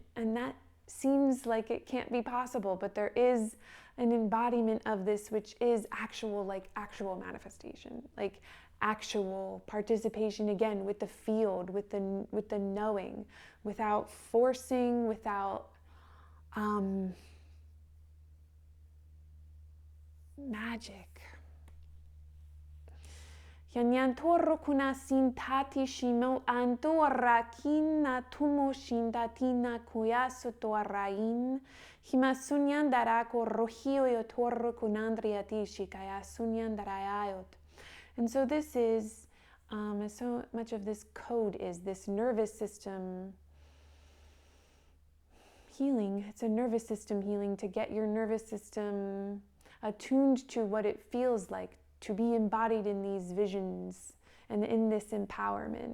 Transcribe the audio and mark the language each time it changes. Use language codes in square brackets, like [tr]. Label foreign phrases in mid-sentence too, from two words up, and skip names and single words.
[en] And that seems like it can't be possible, but there is an embodiment of this which is actual manifestation, like actual participation again with the field, with the knowing, without forcing, without magic. Yanyan torro kuna sintati shimo antorra kina tumo shindatina kuyaso torrain himasunyan darako rohio yotorro kunandriatishi kayasunyan darayayot. And so this is, so much of this code is this nervous system healing. It's a nervous system healing to get your nervous system attuned to what it feels like to be embodied in these visions and in this empowerment.